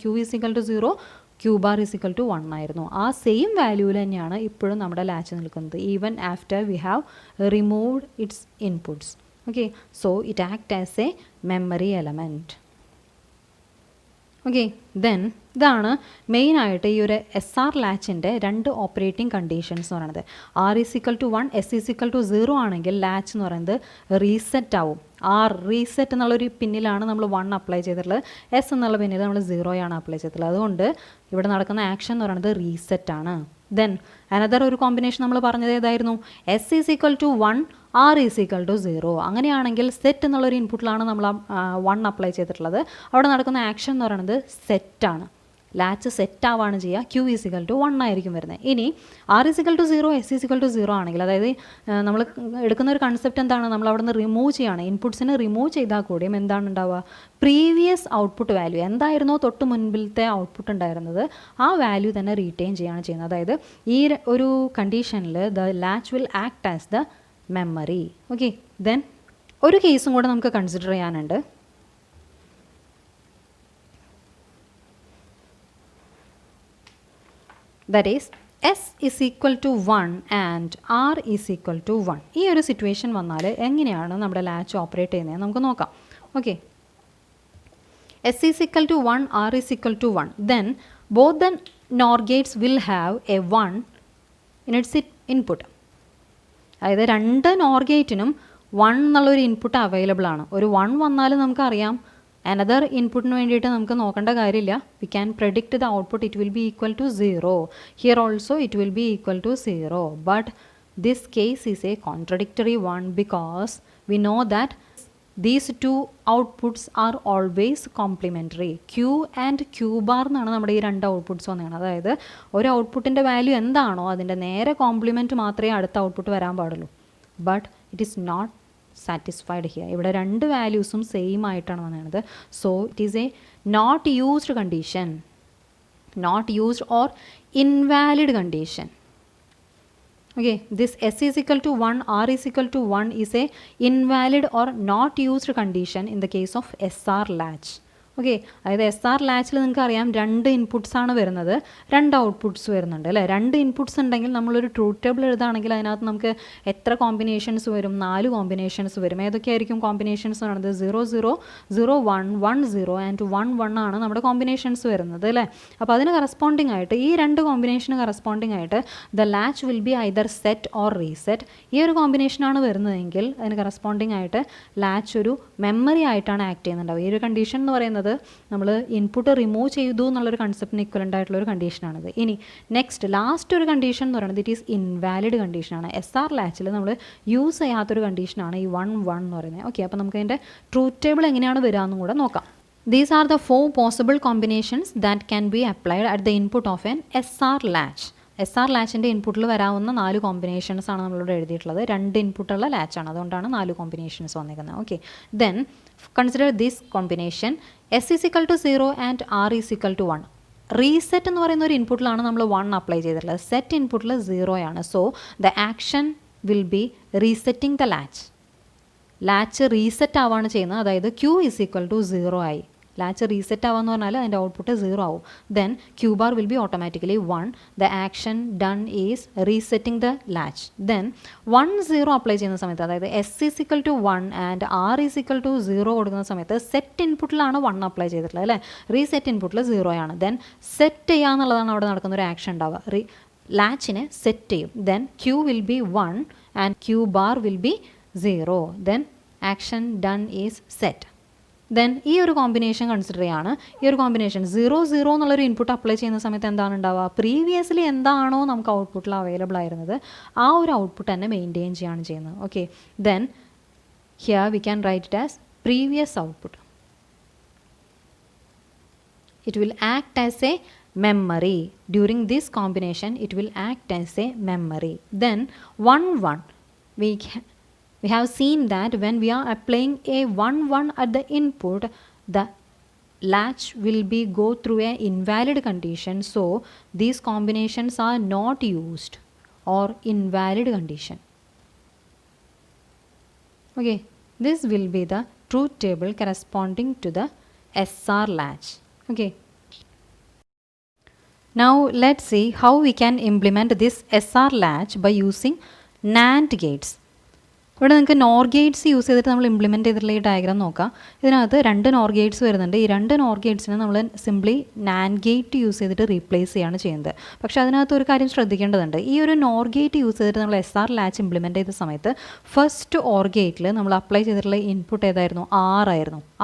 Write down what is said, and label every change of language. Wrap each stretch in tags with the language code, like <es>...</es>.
<en>Q is equal to 0, Q bar is equal to 1</en> <ml>ആയിരുന്നു. ആ same വാല്യൂവിൽ തന്നെയാണ് ഇപ്പോഴും നമ്മുടെ ലാച്ച് നിൽക്കുന്നത്,</ml> <en>Even after we have removed its inputs. Okay, so it act as a memory element.</en> <ml>Okay, then ഇതാണ് മെയിനായിട്ട് ഈ ഒരു SR ലാച്ചിൻ്റെ രണ്ട് ഓപ്പറേറ്റിംഗ് കണ്ടീഷൻസ് എന്ന് പറയുന്നത്.</ml> <en>r is equal to 1, s is equal to 0</en> <ml>ആണെങ്കിൽ ലാച്ച് എന്ന് പറയുന്നത് റീസെറ്റ് ആവും. റീസെറ്റ് എന്നുള്ളൊരു പിന്നിലാണ് നമ്മൾ 1 അപ്ലൈ ചെയ്തിട്ടുള്ളത്, s എന്നുള്ള പിന്നിൽ നമ്മൾ 0 ആണ് അപ്ലൈ ചെയ്തിട്ടുള്ളത്. അതുകൊണ്ട് ഇവിടെ നടക്കുന്ന ആക്ഷൻ എന്ന് പറയുന്നത് റീസെറ്റ് ആണ്. ദെൻ അനദർ ഒരു കോമ്പിനേഷൻ നമ്മൾ പറഞ്ഞത് ഏതായിരുന്നു?</ml> <en>s is equal to 1, r is equal to 0.</en> <ml>അങ്ങനെയാണെങ്കിൽ സെറ്റ് എന്നുള്ളൊരു ഇൻപുട്ടിലാണ് നമ്മൾ 1 അപ്ലൈ ചെയ്തിട്ടുള്ളത്. അവിടെ നടക്കുന്ന ആക്ഷൻ എന്ന് പറയുന്നത് സെറ്റാണ്. ലാച്ച് സെറ്റ് ആവാണ് ചെയ്യുക.</ml> <en>Q is equal to 1</en> <ml>ആയിരിക്കും വരുന്നത്. ഇനി r is equal to 0, s is equal to 0 ആണെങ്കിൽ, അതായത് നമ്മൾ എടുക്കുന്ന ഒരു കൺസെപ്റ്റ് എന്താണ്? നമ്മൾ അവിടെ നിന്ന് റിമൂവ് ചെയ്യുകയാണ്. ഇൻപുട്ട്സിനെ റിമൂവ് ചെയ്താൽ കൂടിയും എന്താണ് ഉണ്ടാവുക? പ്രീവിയസ് ഔട്ട്പുട്ട് വാല്യൂ എന്തായിരുന്നോ തൊട്ട് മുൻപിലത്തെ ഔട്ട്പുട്ട് ഉണ്ടായിരുന്നത് ആ വാല്യൂ തന്നെ റീറ്റെയിൻ ചെയ്യുകയാണ് ചെയ്യുന്നത്. അതായത് ഈ ഒരു കണ്ടീഷനിൽ</ml> <en>The latch will act as the memory.</en> <ml>Okay, then ഒരു കേസും കൂടെ നമുക്ക് കൺസിഡർ ചെയ്യാനുണ്ട്.</ml> <en>That is, s is equal to 1 and r is equal to 1.</en> <ml>ഈ ഒരു സിറ്റുവേഷൻ വന്നാൽ എങ്ങനെയാണ് നമ്മുടെ ലാച്ച് ഓപ്പറേറ്റ് ചെയ്യുന്നത് നമുക്ക് നോക്കാം.</ml> <en>Okay, s is equal to 1, r is equal to 1. Then both the NOR gates will have a 1 in its input.</en> <ml>അതായത് രണ്ട് NOR ഗേറ്റിനും 1 എന്നുള്ളൊരു ഇൻപുട്ട് അവൈലബിൾ ആണ്. ഒരു 1 വന്നാൽ നമുക്കറിയാം അനദർ ഇൻപുട്ടിന് വേണ്ടിയിട്ട് നമുക്ക് നോക്കേണ്ട കാര്യമില്ല. We can</ml> <en>predict the output, it will be equal to 0. Here also it will be equal to 0. But this case is a contradictory one because we know that these two outputs are always complementary.</en> <ml>Q and Q bar എന്നാണ് നമ്മുടെ ഈ രണ്ട് outputs വന്നത്. അതായത് ഒരു ഔട്ട്പുട്ടിൻ്റെ value എന്താണോ അതിൻ്റെ നേരെ കോംപ്ലിമെൻറ്റ് മാത്രമേ അടുത്ത ഔട്ട്പുട്ട് വരാൻ പാടുള്ളൂ.</ml> <en>But it is not satisfied here.</en> <ml>ഇവിടെ രണ്ട് വാല്യൂസും സെയിം ആയിട്ടാണ് വന്നത്.</ml> <en>So it is a not used condition, not used or invalid condition. Okay, this S is equal to 1, R is equal to 1 is a invalid or not used condition in the case of SR latch.</en> <ml>Okay, അതായത് SR ലാച്ചിൽ നിങ്ങൾക്ക് അറിയാം രണ്ട് inputs ആണ് വരുന്നത്, രണ്ട് outputs വരുന്നുണ്ട് അല്ലേ. രണ്ട് ഇൻപുട്ട്സ് ഉണ്ടെങ്കിൽ നമ്മളൊരു ട്രൂത്ത് ടേബിൾ എഴുതുകയാണെങ്കിൽ അതിനകത്ത് നമുക്ക് എത്ര കോമ്പിനേഷൻസ് വരും? 4 കോമ്പിനേഷൻസ് വരും. ഏതൊക്കെയായിരിക്കും കോമ്പിനേഷൻസ് വരുന്നത്? 0 0 0 1 1 0 ആൻഡ് 1 1 ആണ് നമ്മുടെ കോമ്പിനേഷൻസ് വരുന്നത് അല്ലേ. അപ്പോൾ അതിന് കറസ്പോണ്ടിങ് ആയിട്ട് ഈ രണ്ട് കോമ്പിനേഷന് കറസ്പോണ്ടിങ് ആയിട്ട് the latch will be either set or reset. ഈ ഒരു കോമ്പിനേഷനാണ് വരുന്നതെങ്കിൽ അതിന് കറസ്പോണ്ടിങ് ആയിട്ട് ലാച്ച് ഒരു മെമ്മറി ആയിട്ടാണ് ആക്ട് ചെയ്യുന്നുണ്ടാവുക. ഈ ഒരു കണ്ടീഷൻ എന്ന് പറയുന്നത് നമ്മൾ ഇൻപുട്ട് റിമൂവ് ചെയ്തു എന്നുള്ളൊരു കൺസെപ്റ്റിന് ഇക്വലൻ്റ് ആയിട്ടുള്ളൊരു കണ്ടീഷനാണിത്. ഇനി നെക്സ്റ്റ് ലാസ്റ്റ് ഒരു കണ്ടീഷൻ എന്ന് പറയുന്നത് ഇറ്റ് ഈസ് ഇൻവാലിഡ് കണ്ടീഷനാണ്. SR ലാച്ചിൽ നമ്മൾ യൂസ് ചെയ്യാത്തൊരു കണ്ടീഷനാണ് ഈ 1 1 എന്ന് പറയുന്നത്. ഓക്കെ, അപ്പോൾ നമുക്ക് അതിൻ്റെ ട്രൂത്ത് ടേബിൾ എങ്ങനെയാണ് വരിക എന്നും കൂടെ നോക്കാം.</ml> <en>These are the 4 possible combinations that can be applied at the input of an SR latch.</en> <ml>SR ലാച്ചിൻ്റെ ഇൻപുട്ടിൽ വരാവുന്ന 4 കോമ്പിനേഷൻസ് ആണ് നമ്മളിവിടെ എഴുതിയിട്ടുള്ളത്. 2 ഇൻപുട്ടുള്ള ലാച്ചാണ്, അതുകൊണ്ടാണ് 4 കോമ്പിനേഷൻസ് വന്നിരിക്കുന്നത്.</ml> <en>Okay, then consider this combination S is equal to 0 and R is equal to 1.</en> <ml>Reset എന്ന് പറയുന്ന ഒരു ഇൻപുട്ടിലാണ് നമ്മൾ 1 അപ്ലൈ ചെയ്തിട്ടുള്ളത്. സെറ്റ് ഇൻപുട്ടിൽ 0 ആണ്.</ml> <en>So the action will be resetting the latch.</en> <ml>Latch reset ആവാണ് ചെയ്യുന്നത്. അതായത് Q is equal to 0 ആയി. ലാച്ച് റീസെറ്റ് ആവാന്ന് പറഞ്ഞാൽ അതിൻ്റെ ഔട്ട്പുട്ട് 0 ആവും.</ml> <en>Then Q bar will be automatically 1. The action done is resetting the latch.</en> <ml>Then 1 0 apply ചെയ്യുന്ന സമയത്ത്, അതായത്</ml> <en>S is equal to 1 and R is equal to 0</en> <ml>കൊടുക്കുന്ന സമയത്ത് set ഇൻപുട്ടിലാണ് 1 apply ചെയ്തിട്ടുള്ളത് അല്ലേ. റീസെറ്റ് ഇൻപുട്ടിൽ 0 ആണ്. ദെൻ സെറ്റ് ചെയ്യുക എന്നുള്ളതാണ് അവിടെ നടക്കുന്ന ഒരു ആക്ഷൻ ഉണ്ടാവുക. ലാച്ചിനെ സെറ്റ് ചെയ്യും.</ml> <en>Then Q will be 1 and Q bar will be 0. Then action done is set.</en> <ml>Then ഈ ഒരു കോമ്പിനേഷൻ കൺസിഡർ ചെയ്യാണ്. ഈ ഒരു കോമ്പിനേഷൻ 0 0 എന്നുള്ളൊരു ഇൻപുട്ട് അപ്ലൈ ചെയ്യുന്ന സമയത്ത് എന്താണ് ഉണ്ടാവുക? പ്രീവിയസ്ലി എന്താണോ നമുക്ക് ഔട്ട്പുട്ടിൽ അവൈലബിൾ ആയിരുന്നത് ആ ഒരു ഔട്ട്പുട്ട് തന്നെ മെയിൻറ്റെയിൻ ചെയ്യുകയാണ് ചെയ്യുന്നത്.</ml> <en>Okay, then here we can write it as previous output. It will act as a memory. During this combination it will act as a memory. Then 1 1 we have seen that when we are applying a 1 1 at the input, the latch will be go through a invalid condition. So these combinations are not used or invalid condition. Okay, this will be the truth table corresponding to the SR latch. Okay, now let's see how we can implement this SR latch by using NAND gates.</en> <ml>ഇവിടെ നിങ്ങൾക്ക് NOR Gates use ചെയ്തിട്ട് നമ്മൾ implement ചെയ്തിട്ടുള്ള ഈ diagram നോക്കാം. ഇതിനകത്ത് 2 NOR Gates വരുന്നുണ്ട്. ഈ 2 NOR ഗേറ്റ്സിനെ നമ്മൾ സിംപ്ലി NAND ഗേറ്റ് യൂസ് ചെയ്തിട്ട് റീപ്ലേസ് ചെയ്യാണ് ചെയ്യുന്നത്. പക്ഷേ അതിനകത്ത് ഒരു കാര്യം ശ്രദ്ധിക്കേണ്ടതുണ്ട്. ഈ ഒരു NOR ഗേറ്റ് യൂസ് ചെയ്തിട്ട് നമ്മൾ SR ലാച്ച് ഇംപ്ലിമെൻറ്റ് ചെയ്ത സമയത്ത് ഫസ്റ്റ് OR ഗേറ്റിൽ നമ്മൾ അപ്ലൈ ചെയ്തിട്ടുള്ള ഇൻപുട്ട് ഏതായിരുന്നു? R ആയിരുന്നു.</ml>